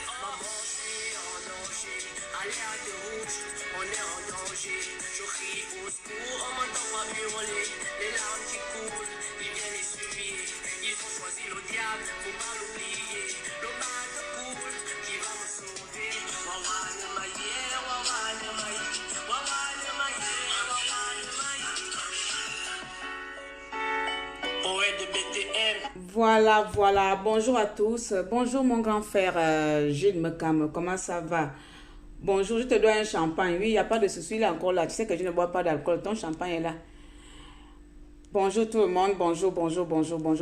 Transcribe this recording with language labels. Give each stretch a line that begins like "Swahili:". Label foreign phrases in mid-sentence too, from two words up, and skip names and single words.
French: Maman, je suis en danger. Alerte rouge, on est en danger. Je crie au secours, on m'entend pas hurler. Les larmes qui coulent, ils viennent essuyer. Ils ont choisi le diable, faut pas l'oublier. Le bateau coule, qui va me sauver. Wawane maye, wawane maye. Wawane maye, wawane maye. Poète de BTM. Voilà. Bonjour à tous. Bonjour mon grand frère Gilles Mekam. Comment ça va? Bonjour, je te dois un champagne. Oui, il n'y a pas de souci, il est encore là. Tu sais que je ne bois pas d'alcool. Ton champagne est là. Bonjour tout le monde. Bonjour.